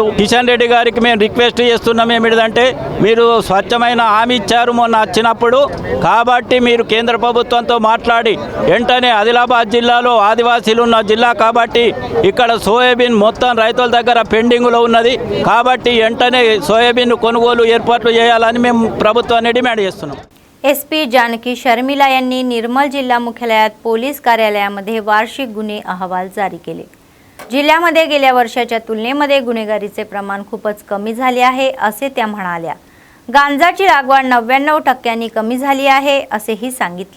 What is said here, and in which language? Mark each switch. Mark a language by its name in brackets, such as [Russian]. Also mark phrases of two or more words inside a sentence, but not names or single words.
[Telugu] కిషన్ రెడ్డి గారికి మేము రిక్వెస్ట్ చేస్తున్నాం ఏమిటంటే మీరు స్వచ్ఛమైన హామీ ఇచ్చారు మొన్న వచ్చినప్పుడు, కాబట్టి మీరు కేంద్ర ప్రభుత్వంతో మాట్లాడి వెంటనే ఆదిలాబాద్ జిల్లాలో ఆదివాసీలు ఉన్న జిల్లా కాబట్టి ఇక్కడ సోయాబీన్ మొత్తం రైతుల దగ్గర పెండింగ్లో ఉన్నది కాబట్టి వెంటనే సోయాబీన్ కొనుగోలు ఏర్పాట్లు చేయాలని మేము ప్రభుత్వాన్ని डिमांड చేస్తున్నాం. [Marathi] SP जानकी शर्मिला यांनी निर्मल जिल्हा मुख्यालयात पोलीस कार्यालयामध्ये वार्षिक गुन्हे अहवाल जारी केले. जिल्ह्यामध्ये गेल्या वर्षाच्या तुलनेमध्ये गुन्हेगारीचे प्रमाण खूपच कमी झाले आहे असे त्या म्हणाल्या. गांजाची लागवड 99% कमी झाली आहे असेही सांगितले.